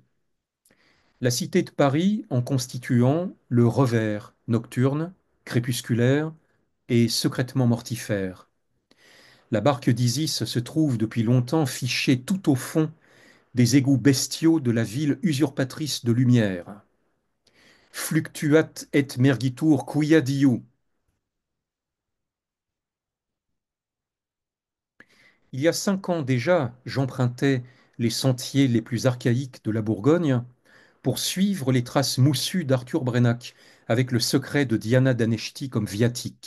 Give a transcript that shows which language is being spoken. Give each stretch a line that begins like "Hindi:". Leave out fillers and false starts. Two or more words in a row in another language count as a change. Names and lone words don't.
French: La cité de Paris en constituant le revers nocturne, crépusculaire et secrètement mortifère. La barque d'Isis se trouve depuis longtemps fichée tout au fond des égouts bestiaux de la ville usurpatrice de lumière.
Latin: Fluctuat et mergitur quia diu.
French: Il y a 5 ans déjà, j'empruntais les sentiers les plus archaïques de la Bourgogne pour suivre les traces moussues d'Arthur Brenac, avec le secret de Diana d'Aneshti comme viatique.